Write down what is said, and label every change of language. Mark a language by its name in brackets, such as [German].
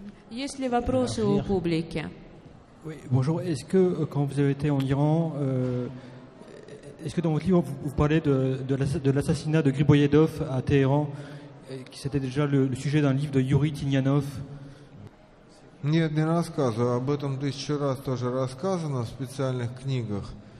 [Russian] Есть ли вопросы у публики? [French] Oui, bonjour. Est-ce que quand vous avez été en Iran, est-ce que dans votre livre vous parlez de l'assassinat de Griboyedov à Téhéran, qui c'était déjà le sujet d'un livre de Yuri Tinianov? [Russian] Нет, не рассказываю. Об этом 1000 раз тоже рассказано в специальных книгах.